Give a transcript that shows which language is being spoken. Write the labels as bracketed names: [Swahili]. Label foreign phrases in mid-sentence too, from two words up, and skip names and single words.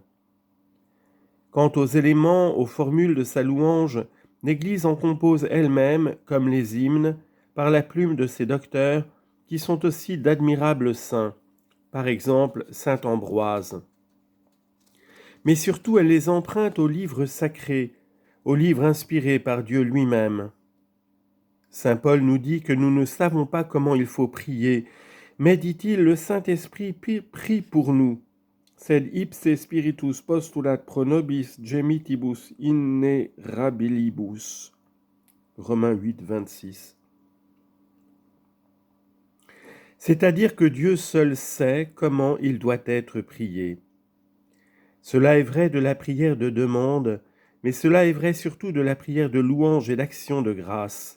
[French] Quant aux éléments, aux formules de sa louange, l'Église en compose elle-même, comme les hymnes, par la plume de ses docteurs, qui sont aussi d'admirables saints, par exemple saint Ambroise. Mais surtout, elle les emprunte aux livres sacrés, aux livres inspirés par Dieu lui-même. Saint Paul nous dit que nous ne savons pas comment il faut prier, mais, dit-il, le Saint-Esprit prie pour nous. [Latin] Sed ipse spiritus postulat pro nobis gemitibus innerabilibus. [French] Romains 8, 26. C'est-à-dire que Dieu seul sait comment il doit être prié. Cela est vrai de la prière de demande, mais cela est vrai surtout de la prière de louange et d'action de grâce.